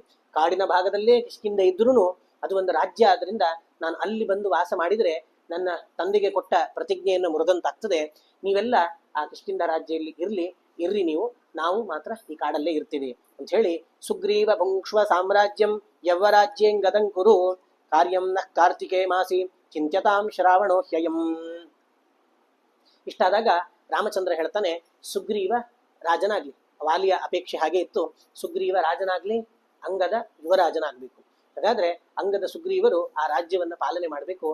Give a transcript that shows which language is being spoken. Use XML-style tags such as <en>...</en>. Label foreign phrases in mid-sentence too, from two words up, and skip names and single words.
<kn>ಕಾಡಿನ ಭಾಗದಲ್ಲೇ ಕಿಷ್ಕಿಂಧ ಇದ್ರೂ ಅದು ಒಂದು ರಾಜ್ಯ ಆದ್ರಿಂದ ನಾನು ಅಲ್ಲಿ ಬಂದು ವಾಸ ಮಾಡಿದ್ರೆ ನನ್ನ ತಂದೆಗೆ ಕೊಟ್ಟ ಪ್ರತಿಜ್ಞೆಯನ್ನು ಮುರಿದಂತಾಗ್ತದೆ. ನೀವೆಲ್ಲ ಆ ಕಿಷ್ಕಿಂಧ ರಾಜ್ಯದಲ್ಲಿ ಇರ್ರಿ ನೀವು, ನಾವು ಮಾತ್ರ ಈ ಕಾಡಲ್ಲೇ ಇರ್ತೀವಿ ಅಂತ ಹೇಳಿ ಸುಗ್ರೀವ</kn> <sa>ಭುಂಕ್ಷ್ವ ಸಾಮ್ರಾಜ್ಯಂ ಯವ್ವರಾಜ್ಯೇಂಗದಂ ಕುರು ಕಾರ್ಯಂ ನ ಕಾರ್ತಿಕೇ ಮಾಸಿ ಚಿಂತ್ಯತಾಂ ಶ್ರಾವಣೋ ಹ್ಯಯಂ.</sa> <kn>ಇಷ್ಟಾದಾಗ ರಾಮಚಂದ್ರ ಹೇಳ್ತಾನೆ, ಸುಗ್ರೀವ ರಾಜನಾಗ್ಲಿ, ವಾಲಿಯ ಅಪೇಕ್ಷೆ ಹಾಗೆ ಇತ್ತು, ಸುಗ್ರೀವ ರಾಜನಾಗ್ಲಿ, ಅಂಗದ ಯುವರಾಜನಾಗ್ಬೇಕು. ಹಾಗಾದ್ರೆ ಅಂಗದ ಸುಗ್ರೀವರು ಆ ರಾಜ್ಯವನ್ನ ಪಾಲನೆ ಮಾಡಬೇಕು.</kn>